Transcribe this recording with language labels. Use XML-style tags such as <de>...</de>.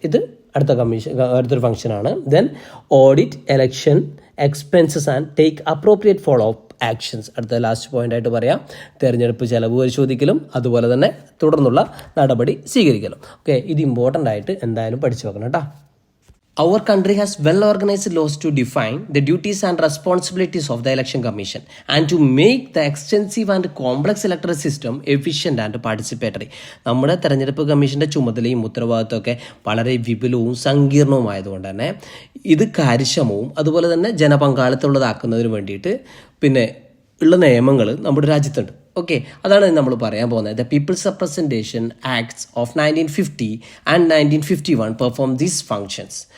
<ml>ഇത് അടുത്തൊരു ഫംഗ്ഷനാണ്.</ml> <en>Then audit election expenses and take appropriate follow up actions.</en> <ml>അടുത്ത ലാസ്റ്റ് പോയിന്റ് ആയിട്ട് പറയാം, തെരഞ്ഞെടുപ്പ് ചെലവ് പരിശോധിക്കലും അതുപോലെ തന്നെ തുടർന്നുള്ള നടപടി സ്വീകരിക്കലും. ഓക്കെ, ഇത് ഇമ്പോർട്ടൻ്റ് ആയിട്ട് എന്തായാലും പഠിച്ചു വെക്കണം കേട്ടോ.</ml> <en>Our country has well-organized laws to define the duties and responsibilities of the Election Commission and to make the extensive and complex electoral system efficient and participatory.</en> <ml>നമ്മുടെ തെരഞ്ഞെടുപ്പ് കമ്മീഷൻ്റെ ചുമതലയും ഉത്തരവാദിത്തമൊക്കെ വളരെ വിപുലവും സങ്കീർണവുമായതുകൊണ്ട് തന്നെ ഇത് കാര്യക്ഷമവും അതുപോലെ തന്നെ ജനപങ്കാളിത്തമുള്ളതാക്കുന്നതിന് വേണ്ടിയിട്ട് പിന്നെ ഉള്ള നിയമങ്ങൾ നമ്മുടെ രാജ്യത്തുണ്ട്. ഓക്കെ, അതാണ് നമ്മൾ പറയാൻ പോകുന്നത്.</ml> <en>The people's representation acts of 1950 and 1951 perform these functions.</en>